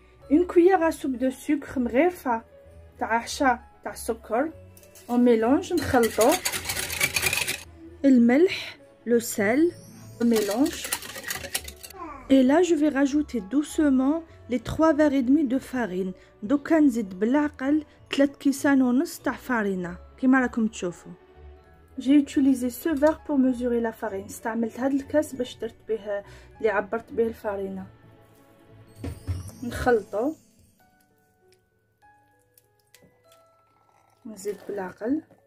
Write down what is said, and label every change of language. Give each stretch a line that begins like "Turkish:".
French: Une cuillère à soupe de sucre،
Arabic: مغرفة تاع عشاء تاع سكر.
French: On mélange، نخلطو. الملح، le sel, on mélange. Et là, je vais rajouter doucement les 3 verres et demi de farine.
Arabic: دوكا نزيد بالعقل 3 كيسان ونص تاع فارينة كيما راكم تشوفوا.
French: J'ai utilisé ce verre pour mesurer la farine.
Arabic: استعملت هذا الكاس باش درت به اللي عبرت به الفارينة. نخلطو، نزيد بالعقل.